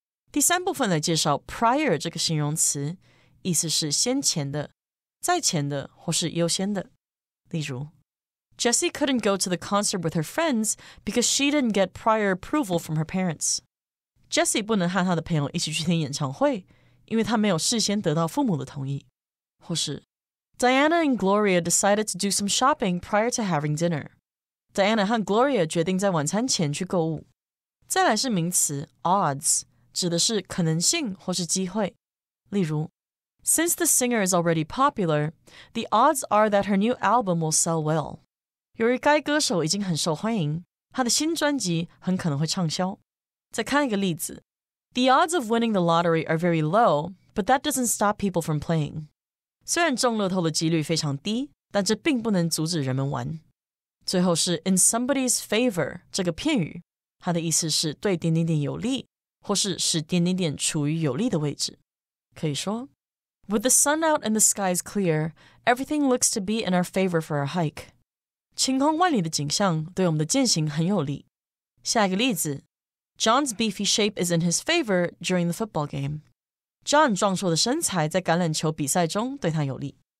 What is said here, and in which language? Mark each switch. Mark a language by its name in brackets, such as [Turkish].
[Chinese] 第3部分来介绍 prior 这个形容词，意思是先前的、在前的或是优先的。 [English] 例如 Jessie couldn't go to the concert with her friends because she didn't get prior approval from her parents. [Chinese] Jessie 不能和她的朋友一起去听演唱会，因为她没有事先得到父母的同意。 [English] 或是 Diana and Gloria decided to do some shopping prior to having dinner. [Chinese] Diana 和 Gloria 决定在晚餐前去购物。再来是名词 odds， 指的是可能性或是机会。 [English] 例如 Since the singer is already popular, the odds are that her new album will sell well. [Chinese] 由于该歌手已经很受欢迎，她的新专辑很可能会畅销。 [English] 再看一个例子 The odds of winning the lottery are very low, but that doesn't stop people from playing. [Chinese] 虽然中乐透的几率非常低，但这并不能阻止人们玩。最后是 in somebody's favor 这个片语，它的意思是对点点点有利，或是使点点点处于有利的位置。 [English] 可以说 With the sun out and the skies clear, everything looks to be in our favor for our hike. [Chinese] 晴空万里的景象对我们的健行很有利。 [English] 下一个例子 John's beefy shape is in his favor during the football game. [Chinese] John 壮硕的身材在橄榄球比赛中对他有利。